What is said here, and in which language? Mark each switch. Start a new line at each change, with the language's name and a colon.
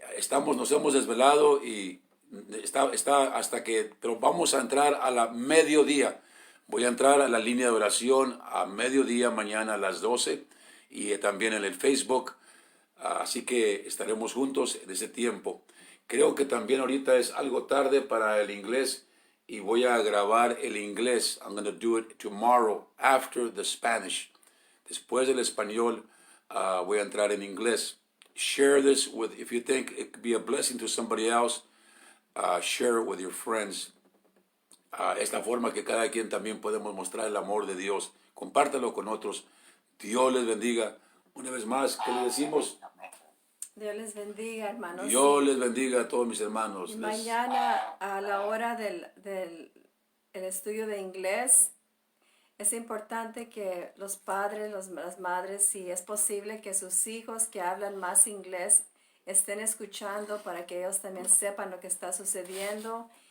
Spanish: Nos hemos desvelado y está hasta que, pero vamos a entrar a la mediodía. Voy a entrar a la línea de oración a mediodía mañana a las 12 y también en el Facebook. Así que estaremos juntos en ese tiempo. Creo que también ahorita es algo tarde para el inglés y voy a grabar el inglés.
English: I'm going to do it tomorrow after the Spanish.
Spanish: Después del español voy a entrar en inglés.
English: Share this with, if you think it could be a blessing to somebody else, share it with your friends.
Spanish: Esta forma que cada quien también podemos mostrar el amor de Dios. Compártelo con otros. Dios les bendiga. Una vez más, ¿qué le decimos? Dios les bendiga, hermanos. Dios les bendiga a todos mis hermanos. Y mañana a la hora del el estudio de inglés, es importante que los padres, las madres, si es posible, que sus hijos que hablan más inglés estén escuchando para que ellos también sepan lo que está sucediendo.